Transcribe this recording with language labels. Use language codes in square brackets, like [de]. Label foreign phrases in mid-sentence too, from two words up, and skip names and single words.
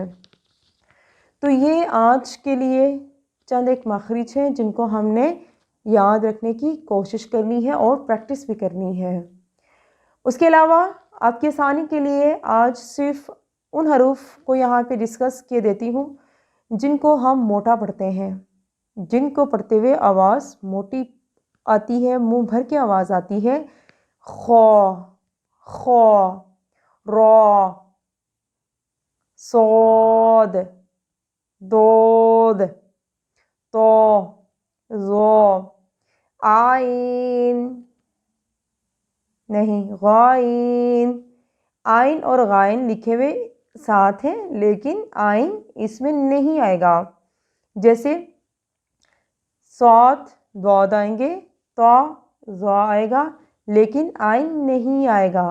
[ur] تو یہ آج کے لیے چند ایک مخرج ہیں جن کو ہم نے یاد رکھنے کی کوشش کرنی ہے اور پریکٹس بھی کرنی ہے۔ اس کے علاوہ آپ کی آسانی کے لیے آج صرف ان حروف کو یہاں پہ ڈسکس کیے دیتی ہوں جن کو ہم موٹا پڑھتے ہیں، جن کو پڑھتے ہوئے آواز موٹی آتی ہے، منہ بھر کے آواز آتی ہے۔ خو خو، را، صاد، دود، تو، زو، آئین نہیں غائن، آئین اور غائن لکھے ہوئے ساتھ ہیں لیکن آئین اس میں نہیں آئے گا. جیسے صاد ضاد آئیں گے، طا ظا آئے گا لیکن آئین نہیں آئے گا.